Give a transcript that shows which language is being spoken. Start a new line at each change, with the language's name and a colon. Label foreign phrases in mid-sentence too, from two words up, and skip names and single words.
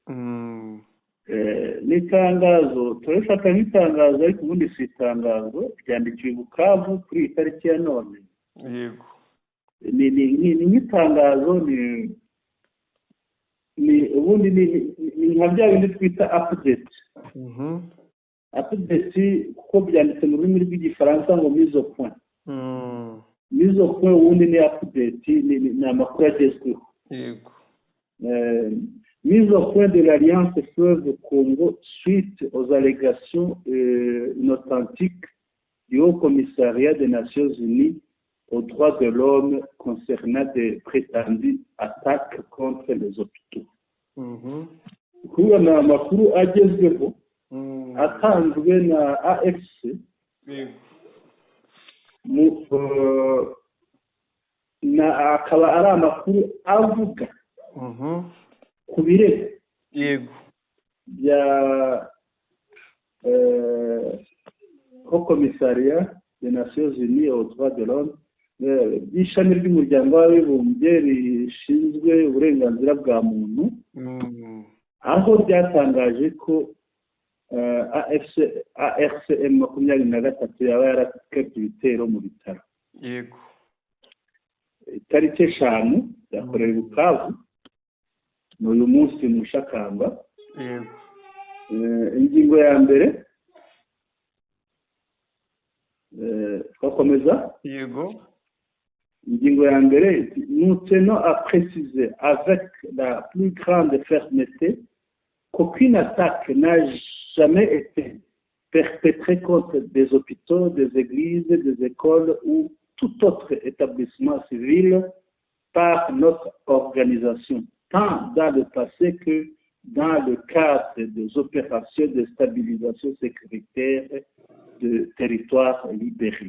Kinyarwanda: Ni itangazo turabifata nk'itangazo, ariko ubundi si itangazo, ryandikiwe i Bukavu kuri iyi tariki ya none. Yego. Ni nk'itangazo, ubundi ni nka bya bindi twita update. Update kuko byanditse mu rurimi rw'igifaransa ngo
French: mise au point. Mise au point
Kinyarwanda: ubundi ni update, ni amakuru agezweho. Yego.
French: Mise au point de l'Alliance Fleuve Congo suite aux allégations inauthentiques du Haut Commissariat des Nations Unies aux droits de l'homme concernant des prétendues attaques contre les hôpitaux.
Kinyarwanda: Kubona amakuru agezweho atanzwe na AFC akaba ari amakuru avuga ku birego bya
French: Haut Commissariat des Nations Unies aux droits de l'homme,
Kinyarwanda: by'ishami ry'umuryango w'abibumbye rishinzwe uburenganzira bwa muntu, aho byatangaje ko ARCM 23 yaba yarakabye ibitero mu bitaro. Yego. Itariki 5 yakorewe i Bukavu n'uyu munsi mu Shakamba. Yego. Ingingo ya mbere twakomeza. Yego. Ingingo ya mbere,
French: nous tenons à préciser avec la plus grande fermeté qu'aucune attaque n'a jamais été perpétrée contre des hôpitaux, des églises, des écoles ou tout autre établissement civil par notre organisation, tant dans le passé que dans le cadre des opérations de stabilisation sécuritaire de territoires libérés.